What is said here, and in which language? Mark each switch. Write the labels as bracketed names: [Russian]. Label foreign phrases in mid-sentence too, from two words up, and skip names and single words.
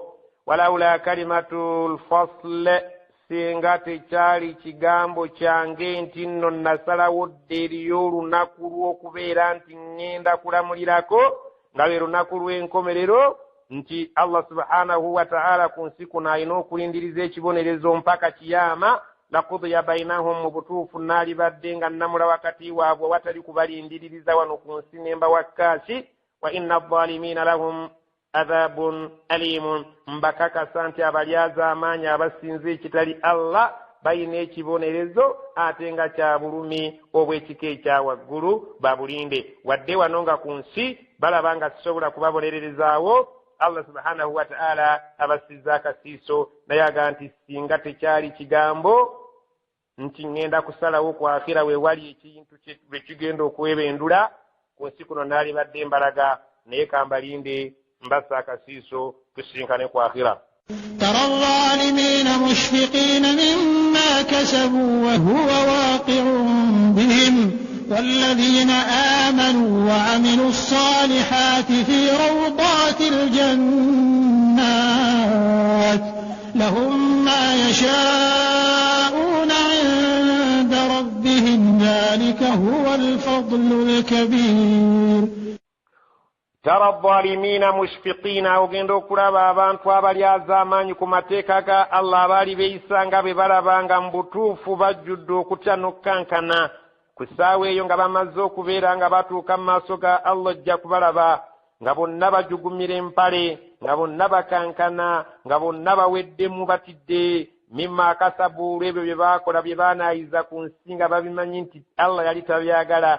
[Arabic] ولولا كلمة الفصل [Ganda] singa tekyali kigambo kyange nti nno nasalawo dde eriyo olunaku lw'okubeera nti ŋŋenda kulamulirako nga lwe lunaku lw'enkomerero nti Allah [Arabic] سبحانه وتعالى [Ganda] ku nsi kuno alina okulindiriza ekibonerezo mpaka kiyama [Arabic] لقضي بينهم [Ganda] mu butuufu naalibadde nga nnamula wakati waabwe watali kubalindiririza wano ku nsi nemba wakkaaki. [Arabic] وإن الظالمين لهم عذاب أليم [Ganda] mbakakasa nti abalyaza amaanyi abasinza ekitali Allah balina ekibonerezo ate nga kya bulumi obw'ekika ekya waggulu babulinde. wadde wano nga ku nsi balaba nga sisobola kubabonererezaawo Allah [Arabic] سبحانه وتعالى [Ganda] abasizza akasiiso naye aga nti singa tekyali kigambo nti ŋŋenda kusalawo ku akhira we wali ekintu bwe kigenda okwebendula ku nsi kuno naali badde mbalaga naye kambalinde mbasa akasiiso tusinkane ku akhira. [Arabic] ترى الظالمين مشفقين مما كسبوا وهو واقع بهم والذين آمنوا وعملوا الصالحات في روضات الجنات لهم ما يشاءون عند ربهم ذلك هو الفضل الكبير. ترى الظالمين مشفقين [Ganda] ogenda okulaba abantu abalyaza amaanyi ku mateeka ga Allah abaali beeyisanga be balabanga mu butuufu bajjudde okutya n'okkankana ku ssaawa eyo nga bamaze okubeera nga batuuka mu maaso ga Allah ojja kubalaba nga bonna bajugumira empale nga bonna bakankana nga bonna baweddemu batidde [Arabic] مما كسبوا [Ganda] olw'ebyo bye baakola bye baanaayiza ku nsi nga babimanyi nti Allah yali tabyagala.